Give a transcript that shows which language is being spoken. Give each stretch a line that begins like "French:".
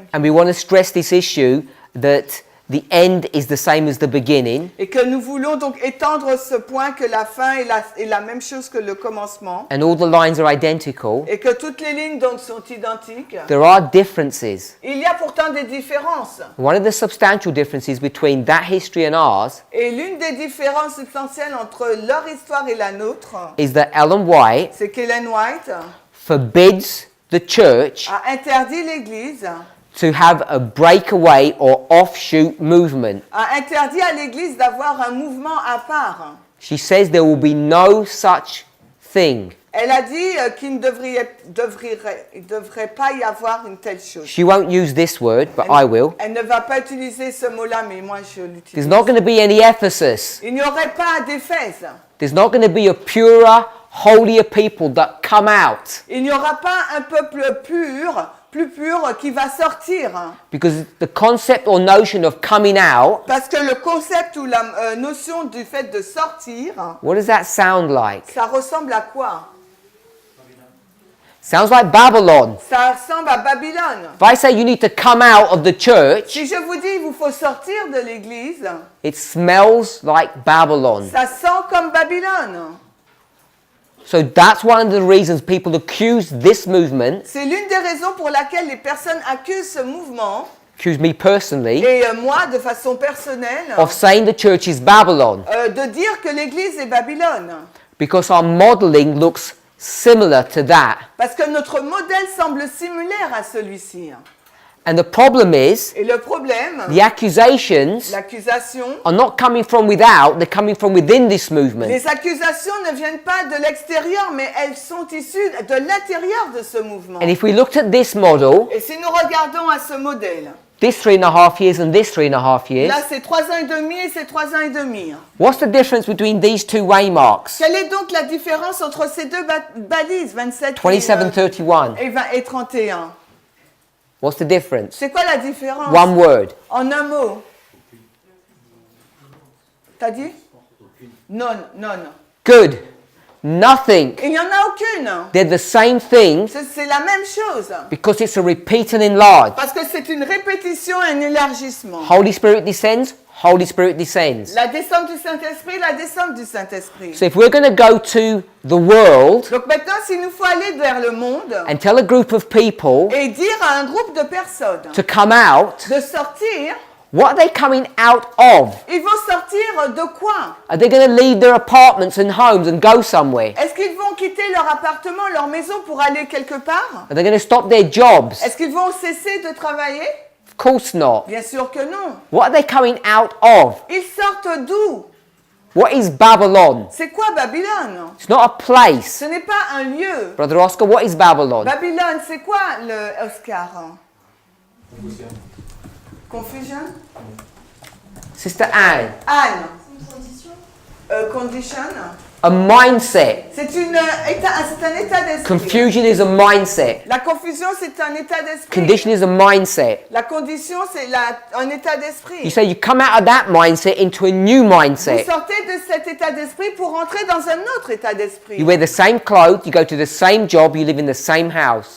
English: and we want to stress this issue that the end is the same as the beginning.
French: Et que nous voulons donc étendre ce point que la fin est la même chose que le commencement.
English: And all the lines are identical.
French: Et que toutes les lignes donc sont identiques.
English: There are differences.
French: Il y a pourtant des différences.
English: One of the substantial differences between that history and ours
French: Et l'une des différences substantielles entre leur histoire et la nôtre,
English: is that Ellen White
French: c'est qu'Ellen White
English: forbids the church
French: a interdit l'Église,
English: to have a breakaway or offshoot movement.
French: a interdit à l'Église d'avoir un mouvement à part.
English: She says there will be no such thing.
French: Elle a dit qu'il ne devrait pas y avoir une telle chose.
English: She won't use this word, but I will.
French: Elle ne va pas utiliser ce mot-là, mais moi je
English: There's
French: l'utilise.
English: not going to be any Ephesus.
French: Il n'y aurait pas d'Éphèse.
English: There's not going to be a purer, holier people that come out.
French: Il n'y aura pas un peuple pur, plus pur, qui va sortir.
English: Because the concept or notion of coming out,
French: Parce que le concept ou la notion du fait de sortir,
English: what does that sound like?
French: ça ressemble à quoi?
English: Sounds like Babylon.
French: Ça ressemble à Babylone.
English: If I say you need to come out of the church,
French: Si je vous dis il vous faut sortir de l'église,
English: it smells like Babylon.
French: ça sent comme Babylone.
English: So that's one of the reasons people accuse this movement,
French: C'est l'une des raisons pour laquelle les personnes accusent ce mouvement,
English: accuse me personally,
French: et moi de façon personnelle,
English: of saying the church is Babylon.
French: de dire que l'église est Babylone.
English: Because our modeling looks similar to that.
French: Parce que notre modèle semble similaire à celui-ci.
English: And the problem is,
French: Et le problème,
English: the accusations
French: l'accusation,
English: are not coming from without, they're coming from within this movement.
French: les accusations ne viennent pas de l'extérieur, mais elles sont issues de l'intérieur de ce mouvement.
English: And if we looked at this model,
French: Et si nous regardons à ce modèle,
English: this 3.5 years and this 3.5 years,
French: là c'est 3 ans et demi et c'est 3 ans et demi.
English: what's the difference between these two waymarks?
French: Quelle est donc la différence entre ces deux balises, 27
English: 27-31.
French: et 31?
English: What's the difference?
French: C'est quoi la différence?
English: One word.
French: En un mot. T'as dit? Non.
English: Good. Nothing.
French: Il n'y en a aucune.
English: They're the same thing
French: C'est la même chose.
English: because it's a repeat and enlarge.
French: Parce que c'est une répétition et un élargissement.
English: Holy Spirit descends, Holy Spirit descends.
French: La descente du Saint-Esprit, la descente du Saint-Esprit.
English: So if we're going to go to the world
French: Donc maintenant, s'il nous faut aller vers le monde
English: and tell a group of people
French: et dire à un groupe de personnes
English: to come out,
French: de sortir,
English: what are they coming out of?
French: ils vont sortir de quoi?
English: Are they going to leave their apartments and homes and go somewhere?
French: Est-ce qu'ils vont quitter leur appartement, leur maison pour aller quelque part?
English: Are they going to stop their jobs?
French: Est-ce qu'ils vont cesser de travailler?
English: Of course not.
French: Bien sûr que non.
English: What are they coming out of?
French: Ils sortent d'où?
English: What is Babylon?
French: C'est quoi Babylone?
English: It's not a place.
French: Ce n'est pas un lieu.
English: Brother Oscar, what is Babylon?
French: Babylone, c'est quoi le Oscar?
English: Confusion? Sister Anne,
French: Anne. Condition?
English: a mindset.
French: C'est un état d'esprit.
English: Confusion is a mindset.
French: La confusion, c'est un état d'esprit.
English: Condition is a mindset.
French: La condition, c'est un état d'esprit.
English: You say you come out of that mindset into a new
French: Vous
English: mindset.
French: sortez de cet état d'esprit pour entrer dans un autre état d'esprit.
English: You wear the same clothes, you go to the same job, you live in the same house.